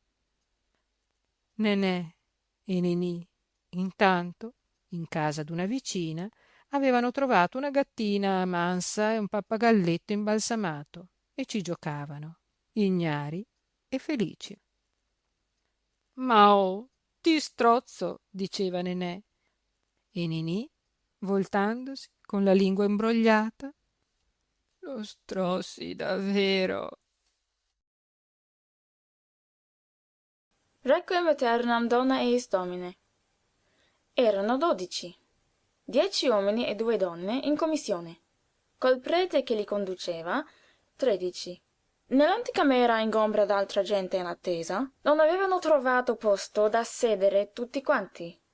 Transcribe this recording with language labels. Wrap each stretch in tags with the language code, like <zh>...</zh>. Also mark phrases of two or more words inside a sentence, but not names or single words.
<it>Nenè e Ninì, intanto, in casa d'una vicina, avevano trovato una gattina mansa e un pappagalletto imbalsamato e ci giocavano, ignari e felici. «Ma oh, ti strozzo», diceva Nenè, e Ninì, voltandosi con la lingua imbrogliata: «Lo strozzi davvero».</it> <la>Requiem aeternam dona eis Domine.</la> <it>Erano 12, 10 uomini e 2 donne in commissione, col prete che li conduceva, 13. Nell'anticamera ingombra d'altra gente in attesa, non avevano trovato posto da sedere tutti quanti.</it>